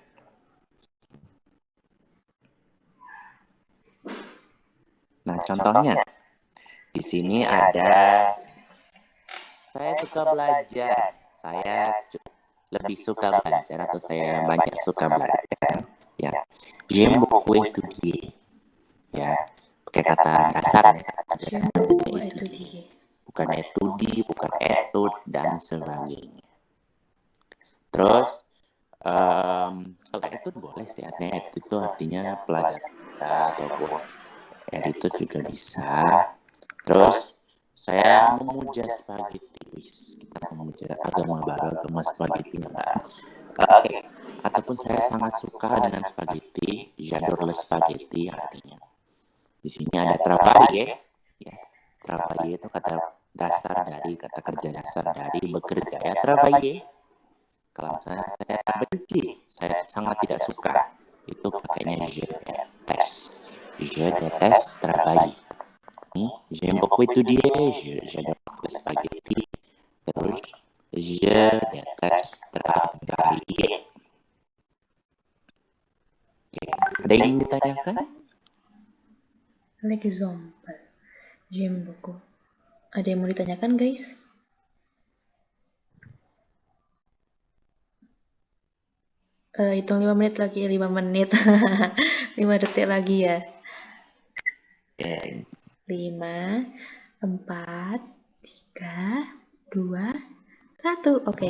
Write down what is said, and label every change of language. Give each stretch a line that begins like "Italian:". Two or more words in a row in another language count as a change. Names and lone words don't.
Indonesian: Nah, contohnya di sini ada saya suka belajar. Saya lebih suka belajar atau saya banyak suka belajar. Ya,
French: j'aime beaucoup étudier.
Indonesian: Ya, pakai kata dasar ya. Bukan etudi, bukan etud dan sebagainya. Terus Kalau attitude boleh sih, artinya attitude itu artinya pelajaran ataupun attitude juga bisa. Terus saya memuja spaghetti, wis kita memuja agama baru, agama spaghetti enggak. Oke. Ataupun saya sangat suka dengan spaghetti,
French: j'adore le spaghetti
Indonesian: artinya. Di sini ada travailler, ya. Travailler itu kata dasar dari kata kerja dasar dari bekerja ya, travailler. Kalau misalnya saya benci, saya sangat tidak suka, itu pakainya
French: je déteste travailler. J'aime beaucoup étudier, j'adore le spaghetti, terus je déteste travailler.
Indonesian: Oke, ada yang ingin ditanyakan?
French: L'exemple. J'aime beaucoup.
Indonesian: Ada yang mau ditanyakan, guys? Hitung 5 menit lagi, 5 menit. 5 detik lagi ya. Oke. 5, 4, 3, 2, 1. Oke.